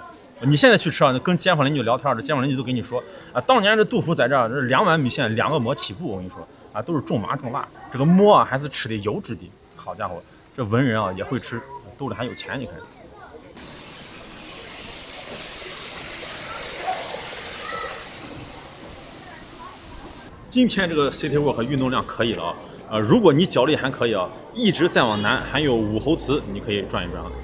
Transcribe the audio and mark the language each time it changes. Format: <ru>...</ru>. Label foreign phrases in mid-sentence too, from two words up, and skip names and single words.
<zh>你現在去吃啊，跟街坊鄰居聊天，這街坊鄰居都跟你說啊，當年這杜甫在這兒，這2碗米線2個饃起步，我跟你說啊，都是重麻重辣，這個饃啊還是吃的油脂的。好家伙，這文人啊也會吃，兜裡還有錢，你看。今天這個</zh> <en>City Walk</en> <zh>運動量可以了啊，如果你腳力還可以啊，一直再往南還有武侯祠，你可以轉一轉啊。</zh>